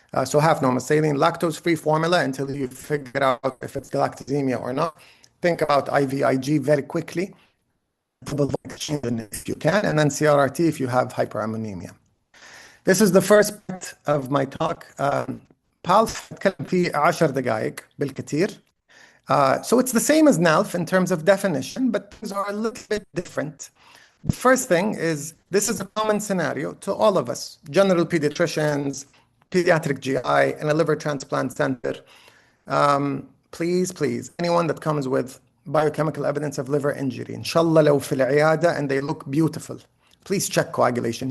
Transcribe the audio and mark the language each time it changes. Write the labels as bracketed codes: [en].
[en] So half normal saline, lactose-free formula until you figure out if it's galactosemia or not. Think about IVIG very quickly, if you can, and then CRRT if you have hyperammonemia. This is the first part of my talk. [ar] PALF هتكلم فيه 10 دقائق بالكثير. [en] So it's the same as NALF in terms of definition, but things are a little bit different. The first thing is this is a common scenario to all of us, general pediatricians, pediatric GI, and a liver transplant center. Please, anyone that comes with biochemical evidence of liver injury, inshallah [ar] لو في العيادة [en] and they look beautiful, please check coagulation.